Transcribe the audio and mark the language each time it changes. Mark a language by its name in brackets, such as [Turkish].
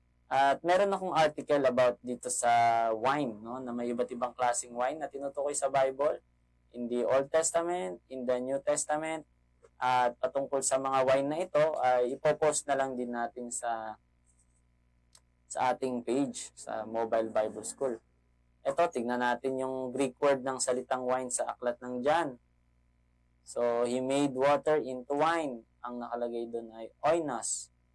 [Filipino] At meron akong article about dito sa wine, no, na may iba't ibang klaseng wine na tinutukoy sa Bible, [English] in the Old Testament, in the New Testament, [Filipino] at patungkol sa mga wine na ito ay ipopost na lang din natin sa ating page sa Mobile Bible School. Ito, tignan natin yung Greek word ng salitang wine sa aklat ng John. [English] So, he made water into wine. [Filipino] Ang nakalagay doon ay oinos.